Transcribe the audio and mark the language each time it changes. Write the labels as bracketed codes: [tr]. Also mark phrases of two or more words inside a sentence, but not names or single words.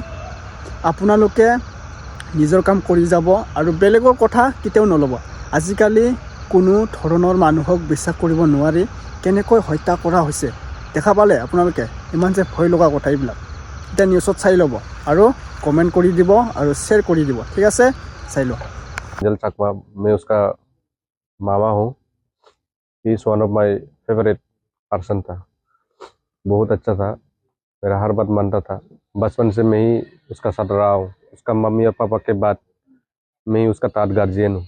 [as] আপোনালোকে নিজৰ কাম কৰি যাব আৰু বেলেগৰ কথা কেতিয়াও নল'ব। আজিকালি কোনো ধৰণৰ মানুহক বিশ্বাস কৰিব নোৱাৰি। কেনেকৈ হত্যা কৰা হৈছে দেখা পালে আপোনালোকে, ইমান যে ভয় লগা কথা এইবিলাক। এতিয়া নিউজত চাই ল'ব আৰু কমেণ্ট কৰি দিব আৰু শ্বেয়াৰ কৰি দিব। ঠিক আছে, চাই লওক। [hi] एंगल चकमा। मैं उसका मामा हूँ। [en] He is one of my favourite person था। [hi] बहुत अच्छा था, मेरा हर बात मानता था। बचपन से मैं ही उसका साथ रहा हूँ। उसका मम्मी और पापा के बाद मैं ही उसका [en] third guardian [hi] हूँ।